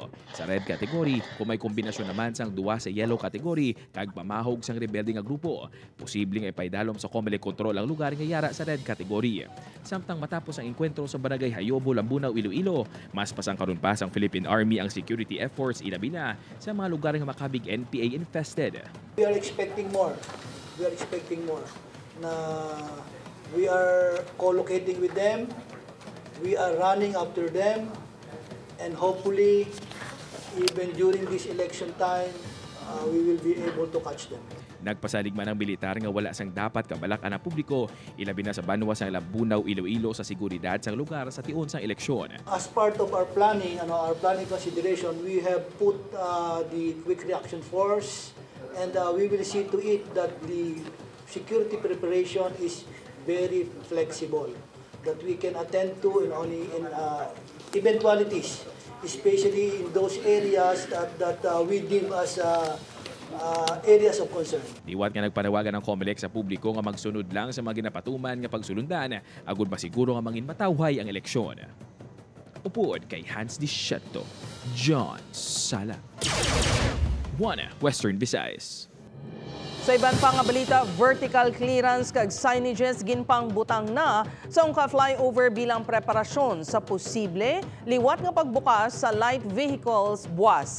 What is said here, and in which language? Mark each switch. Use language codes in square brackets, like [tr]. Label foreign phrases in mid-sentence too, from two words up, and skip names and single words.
[hil] Sa red category, kung may kombinasyon naman sang duha sa yellow category kag pamahog sang rebelde nga grupo, posibleng ipaidalom sa COMELEC control ang lugar nga yara sa red category. Samtang matapos ang enkwentro sa barangay Hayobo, Lambunaw, Iloilo, mas pasangkaron pa sang Philippine Army ang [en] security efforts [hil] ilabi na sa mga lugar nga makabig NPA infested. [en] We are expecting more. We are co-locating with them. We are running after them. And hopefully, even during this election time, we will be able to catch them. [hil] Nagpasalig man ang militar nga wala sang dapat kabalak-an ang publiko, ilabi na sa banwa sang Lambunaw, Iloilo sa seguridad sang lugar sa tion sang eleksyon. [en] As part of our planning, our planning consideration, we have put the quick reaction force, and we will see to it that the security preparation is very flexible, that we can attend to in eventualities, especially in those areas that we deem as areas of concern. [hil] Diwat nga nagpanawagan ng COMELEC sa publiko nga magsunod lang sa mga ginapatuman nga pagsulundan agud masiguro nga mangin matawhay ang eleksyon. Upod kay Hans Dischetto, John Sala. [en] One Western Visayas. [hil] Sa iban pa nga balita, [en] vertical clearance [hil] kag signages ginpang butang na sa ungka flyover bilang preparasyon sa posible liwat nga pagbukas sa [en] light vehicles [hil] buwas.